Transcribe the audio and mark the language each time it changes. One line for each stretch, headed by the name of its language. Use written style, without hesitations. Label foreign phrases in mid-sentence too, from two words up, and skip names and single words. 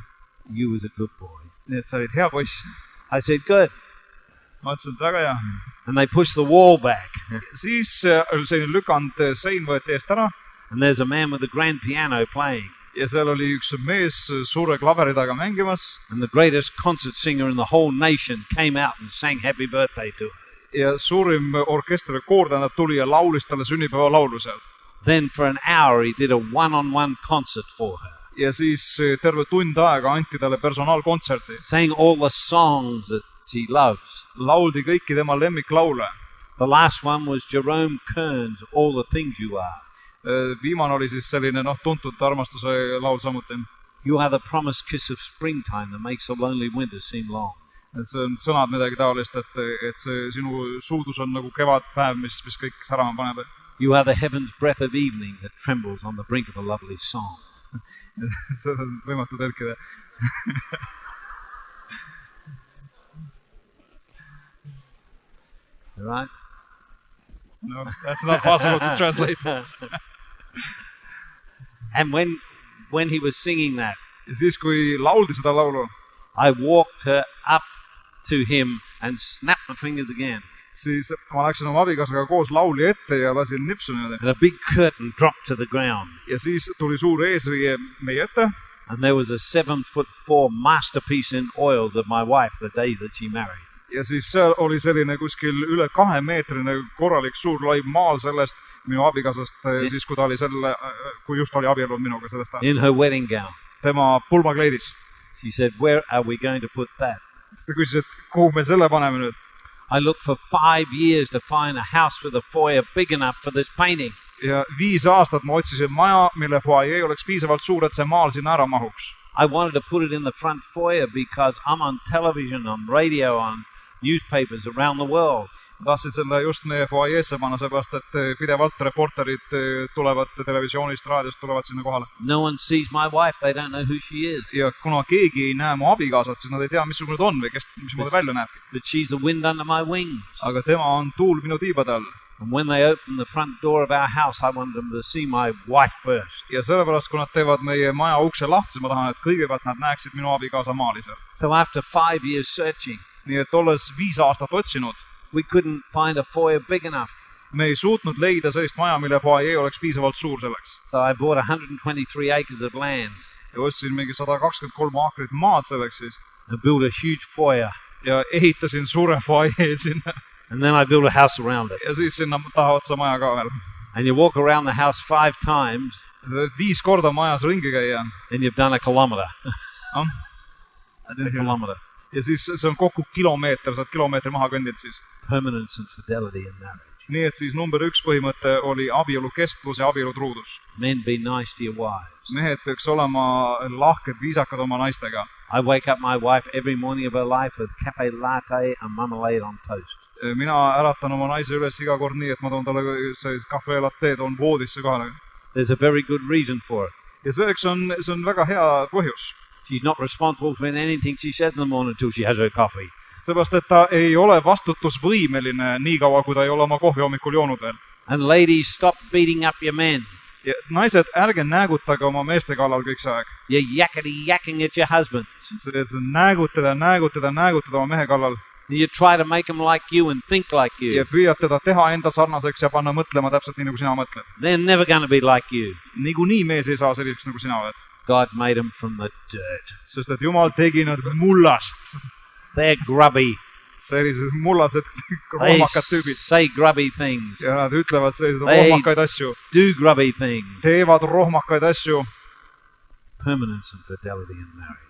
English: You was a good boy."
Estonian: Nii et sa olid hea poiss.
English: I said, "Good."
Estonian: Ma ütlesin, et väga hea.
English: And they pushed the wall back.
Estonian: Siis selline lükanud sein võeti eest ära.
English: And there's a man with a grand piano playing.
Estonian: Ja seal oli üks mees suure klaveri taga mängimas.
English: And the greatest concert singer in the whole nation came out and sang happy birthday to her.
Estonian: Ja suurim orkester koor tähendab tuli ja laulis talle sünnipäeva laulu seal.
English: Then for an hour he did a one-on-one concert for her.
Estonian: Ja siis terve tund aega anti talle personaalkontserti.
English: Sang all the songs that she loves.
Estonian: Lauldi kõiki tema lemmiklaule.
English: The last one was Jerome Kern's All the Things You Are.
Estonian: Viimane oli siis selline tuntud armastuse laul samuti.
English: You are the promised kiss of springtime that makes a lonely winter seem long.
Estonian: Et see on sõnad midagi taolist, et see sinu suudus on nagu kevadpäev, mis kõik särama paneb.
English: You are the heaven's breath of evening that trembles on the brink of a lovely song.
Estonian: See on võimatu tõlkida.
English: Right? No, that's not possible to translate. And when he was singing that,
Estonian: Ja siis, kui lauldi seda laulu,
English: I walked her up to him and snapped my fingers again.
Estonian: Siis ma läksin oma abikaasaga koos lauli ette ja lasin nipsu niimoodi.
English: And a big curtain dropped to the ground.
Estonian: Ja siis tuli suur eesriie meie ette.
English: And there was a 7'4" masterpiece in oils of my wife the day that she married.
Estonian: Ja siis seal oli selline kuskil üle 2-meetrine korralik suur laib maal sellest minu abikaasast, siis kui ta oli kui just oli abiellunud minuga sellest ajast.
English: In her wedding gown.
Estonian: Tema pulmakleidis.
English: She said, "Where are we going to put that?"
Estonian: Ta küsis, et kuhu me selle paneme nüüd?
English: I looked for 5 years to find a house with a foyer big enough for this painting.
Estonian: Ja 5 aastat ma otsisin maja, mille foyer oleks piisavalt suur, et see maal sinna ära mahuks.
English: I wanted to put it in the front foyer because I'm on television, on radio, on newspapers around the world.
Estonian: Tahtsin selle just meie foajeesse panna, seepärast, et pidevalt reporterid tulevad televisioonist, raadiost tulevad sinna kohale.
English: No one sees my wife, they don't know who she is.
Estonian: Ja kuna keegi ei näe mu abikaasat, siis nad ei tea, missugune ta on või mismoodi välja näebki.
English: But she's the wind under my wings.
Estonian: Aga tema on tuul minu tiibade all.
English: And when they open the front door of our house, I want them to see my wife first.
Estonian: Ja sellepärast, kui nad teevad meie maja ukse lahti, siis ma tahan, et kõigepealt nad näeksid minu abikaasa maali seal.
English: So after 5 years searching,
Estonian: nii et olles 5 aastat otsinud,
English: we couldn't find a foyer big enough.
Estonian: Me ei suutnud leida sellist maja, mille foyer oleks piisavalt suur selleks.
English: So I bought 123 acres of land.
Estonian: Ja ostsin mingi 123 aakrit maad selleks siis.
English: And built a huge foyer.
Estonian: Ja ehitasin suure foyer sinna.
English: And then I built a house around it.
Estonian: Ja siis sinna taha otsa maja ka veel.
English: And you walk around the house 5 times.
Estonian: 5 korda majas ringi käia.
English: Then you've done a kilometer. A kilometer.
Estonian: Ja siis see on kokku kilomeeter, sa oled kilomeetri maha kõndid siis.
English: Permanence and fidelity in marriage.
Estonian: Nii et siis number 1 põhimõte oli abielu kestvus ja abielu truudus.
English: Men be nice to your wives.
Estonian: Mehed peaks olema lahked, viisakad oma naistega.
English: I wake up my wife every morning of her life with cafe latte and marmalade on toast.
Estonian: Mina äratan oma naise üles iga kord nii, et ma toon talle kahve latte, toon voodisse kohale.
English: There's a very good reason for it.
Estonian: Ja selleks see on väga hea põhjus.
English: She's not responsible for anything she says in the morning until she has her coffee.
Estonian: Seepärast, et ta ei ole vastutusvõimeline nii kaua, kui ta ei ole oma kohvi hommikul joonud veel.
English: And ladies, stop beating up your men.
Estonian: Ja naised, ärge näägutage oma meeste kallal kõik see aeg.
English: You're yakking at your husband.
Estonian: See näägutada oma mehe kallal.
English: You try to make them like you and think like you.
Estonian: ja püüad teda teha enda sarnaseks ja panna mõtlema täpselt nii, nagu sina mõtled.
English: They're never going to be like you.
Estonian: Niikuinii mees ei saa selliseks, nagu sina oled.
English: God made them from the dirt.
Estonian: Sest et Jumal tegi nad mullast.
English: They're grubby.
Estonian: Sellised mullased
English: They
Estonian: rohmakad tüübid.
English: say grubby things.
Estonian: Ja nad ütlevad sellised
English: They
Estonian: rohmakaid asju.
English: do grubby things.
Estonian: Teevad rohmakaid asju.
English: Permanence and fidelity in marriage.